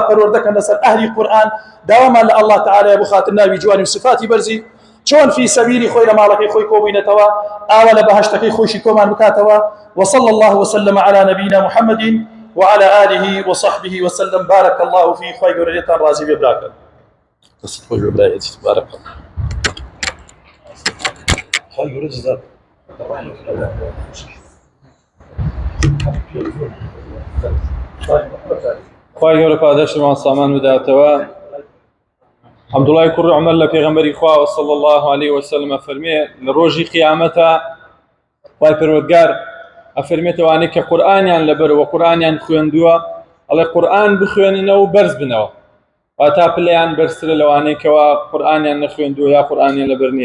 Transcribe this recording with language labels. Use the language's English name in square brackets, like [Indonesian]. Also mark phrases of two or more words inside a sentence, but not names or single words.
[Central Kurdish] پەروەردەکەن لەسەر ئەهلی قورئان داوامان لە [Arabic] الله تعالى [Central Kurdish] بخاطر ناوی جوانی و صفاتی بەرزی چۆن [Arabic] في سبیلی [Central Kurdish] خۆی لە ماڵەکەی خۆی کۆبووینەتەوە ئاوا لە بەهەشتەکەی خۆشی کۆمان بکاتەوە [Arabic] وصلى الله وسلم على نبينا محمد وعلى آله وصحبه وسلم بارك الله فيه [Central Kurdish] خۆی گەورەتان رازی بێ براکەن [Arabic] بارك الله [Central Kurdish] خواهی گەورە پاداشتمان سامان بداتەوە عەبدوڵای کوڕی عومەر لە پێغەمبەری خوا [Arabic] صلی الله عليه وسلم [Central Kurdish] فەرمێ لە ڕۆژی قیامەتە خوای پەروەردگار ئەفەرمێتەوە ئەوانەی کە قورئانیان لەبەرەوە قورئانیان خوێندووە ئەڵێ قورئان بخوێننەوە و بەرز بنەوە واتا پلەیان بەرزترە لەوانەی کەوا قورئانیان نەخوێندووە یا قورئانیان لەبەر نییە.